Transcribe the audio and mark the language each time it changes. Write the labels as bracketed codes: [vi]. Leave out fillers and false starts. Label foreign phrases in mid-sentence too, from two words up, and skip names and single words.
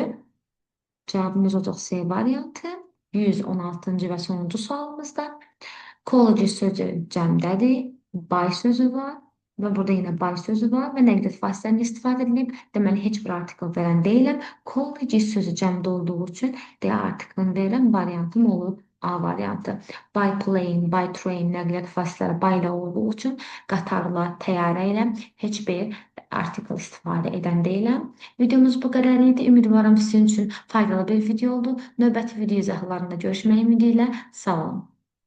[az] Cavabımız olacaq C variantı. 116-cı və sonuncu sualımızda. College sözü cəmdədir, by sözü var. Və burada yenə by sözü var və nəqliyyat vasitəsindən istifadə edilib. Deməli, heç bir artikl verən deyiləm. College sözü cəmdə olduğu üçün D artiklını verirəm. Variantım olur A variantı. [en] By plane, by train [az] nəqliyyat vasitələri by ilə olduğu üçün qatarla, təyyarə ilə heç bir artikl istifadə edən deyiləm. Videomuz bu qədər idi. Ümidvaram sizin üçün faydalı bir video oldu. Növbəti video izahlarında görüşmək ümidi ilə sağ olun.